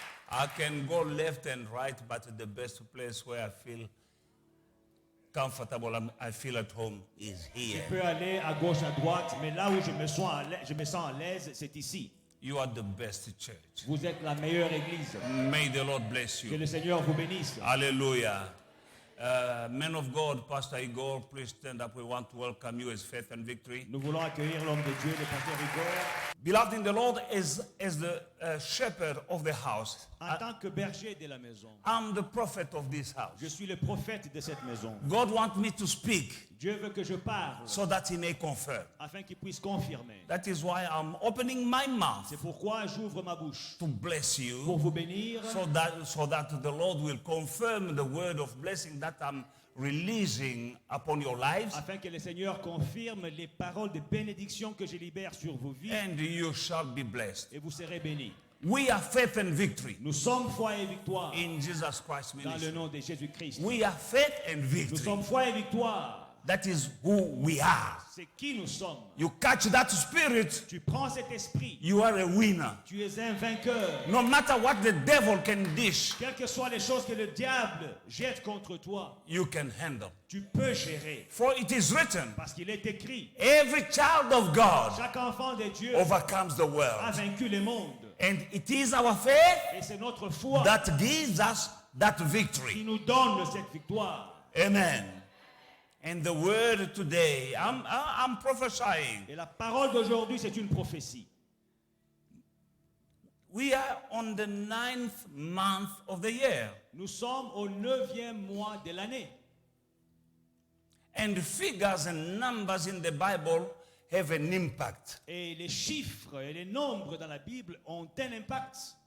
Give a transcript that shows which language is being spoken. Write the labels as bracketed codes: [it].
[en] I can go left and right, but the best place where I feel comfortable, I feel at home is [fr] Je [en] here. [fr] peux aller à gauche, à droite, mais là où je me sens à l'aise, c'est ici. [en] You are the best church. [fr] Vous êtes la meilleure église. [en] May the Lord bless [fr] Que [en] you. [fr] le Seigneur vous bénisse. [en] Hallelujah. Men of God, Pastor Igor, please stand up. We want to welcome you as Faith and Victory. [fr] Nous voulons accueillir l'homme de Dieu, le pasteur Igor. [en] Beloved in the Lord, as the shepherd of the house, [fr] En tant que berger de la maison, [en] I'm the prophet of this house. [fr] je suis le prophète de cette maison. [en] God wants me to speak [fr] Dieu veut que je parle [en] so that he may confirm. [fr] afin qu'il puisse confirmer. [en] That is why I'm opening my mouth [fr] C'est pourquoi j'ouvre ma bouche [en] to bless you, [fr] pour vous bénir, [en] so that the Lord will confirm the word of blessing that I'm releasing upon your lives, [fr] afin que le Seigneur confirme les paroles de bénédiction que je libère sur vos vies [en] and you shall be blessed. [fr] et vous serez bénis. [en] We are Faith and Victory [fr] Nous sommes foi et victoire [en] in Jesus Christ's [fr] dans le [en] ministry. [fr] nom de Jésus-Christ. [en] We are Faith and [fr] Nous [en] Victory. [fr] sommes foi et victoire. [en] That is who we are. [fr] C'est qui nous sommes. [en] You catch that spirit, [fr] Tu prends cet esprit. [en] you are a winner. [fr] Tu es un vainqueur. [en] No matter what the devil can dish, [fr] Quelles que soient les choses que le diable jette contre toi, [en] you can handle. [fr] tu peux gérer. [en] For it is written, [fr] Parce qu'il est écrit, [en] every child of God [fr] chaque enfant de Dieu [en] overcomes the [fr] a [en] world. [fr] vaincu le monde. [en] And it is our faith [fr] Et c'est notre foi [en] that gives us that [fr] qui [en] victory. [fr] nous donne cette victoire. [en] Amen. And the word today, I'm prophesying. [fr] Et la parole d'aujourd'hui, c'est une prophétie. [en] We are on the 9th month of the year. [fr] Nous sommes au 9e mois de l'année. [en] And figures and numbers in the Bible have an impact. [fr] Et les chiffres et les nombres dans la Bible ont un impact.